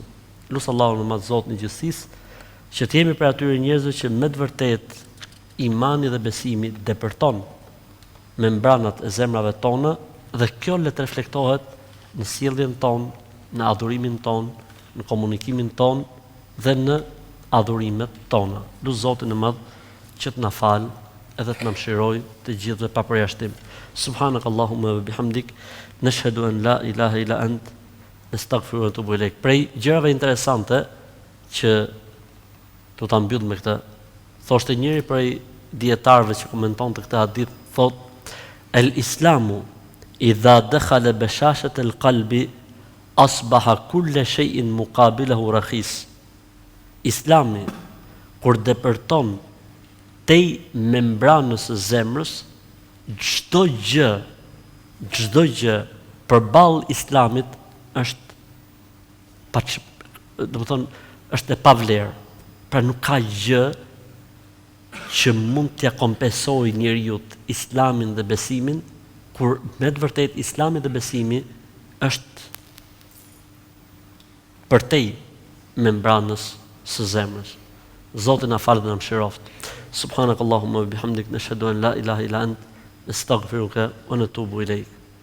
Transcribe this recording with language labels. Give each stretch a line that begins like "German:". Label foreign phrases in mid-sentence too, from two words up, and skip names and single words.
Albanian: Lusë Allahun në madh Zotin e gjithësisë, që të jemi për atyre njerëzve që me të vërtet imani dhe besimi depërton membranat e zemrave tona, dhe kjo le të reflektohet në sjelljen tonë, në adhurimin tonë, në komunikimin tonë dhe në adhurimet tona. Lusë Zotin e madh që të na falë edhe të na mëshirojë të gjithëve pa përjashtim.
Arabic: سبحانك اللهم وبحمدك نشهد أن لا إله إلا أنت نستغفرك ونتوب إليك.
Albanian: Prej gjërave interesante që do ta mbyll me këtë, thoshte njëri prej dietarëve që komentonte këtë hadith, thotë
Arabic: الإسلام إذا دخل بشاشة القلب أصبح كل شيء مقابله رخيص.
Albanian: Islami kur depërton tej membranës së zemrës, çdo gjë përballë Islamit është është e pavlerë. Pra nuk ka gjë që mund t'ja kompensojë njeriu Islamin dhe besimin, kur me të vërtet Islami dhe besimi është përtej membranës së zemrës. Zoti na falë dhe na mëshiroft.
Arabic: سبحانك اللهم وبحمدك نشهد أن لا إله إلا أنت أستغفرك ونتوب إليك.